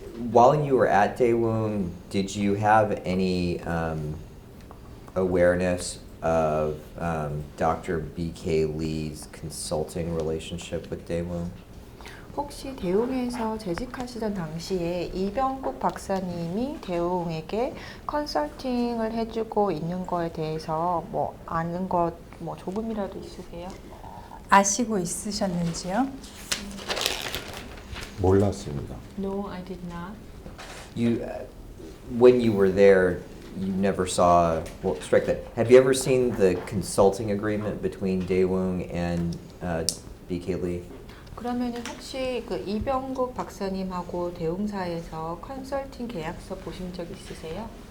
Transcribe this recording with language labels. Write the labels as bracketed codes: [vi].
[en] While you were at Daewoong, did you have any awareness of Dr. B.K. Lee's consulting relationship with Daewoong? [ko] 혹시 대웅에서 재직하시던 당시에 이병국 박사님이 대웅에게 컨설팅을 해주고 있는 거에 대해서 뭐 아는 것 뭐 조금이라도 있으세요? 아시고 있으셨는지요? 몰랐습니다. [en] No, I did not. You, when you were there, you never saw. Well, strike that. Have you ever seen the consulting agreement between Daewoong and B.K. Lee? [ko] 그러면은 혹시 그 이병국 박사님하고 대웅사에서 컨설팅 계약서 보신 적 있으세요?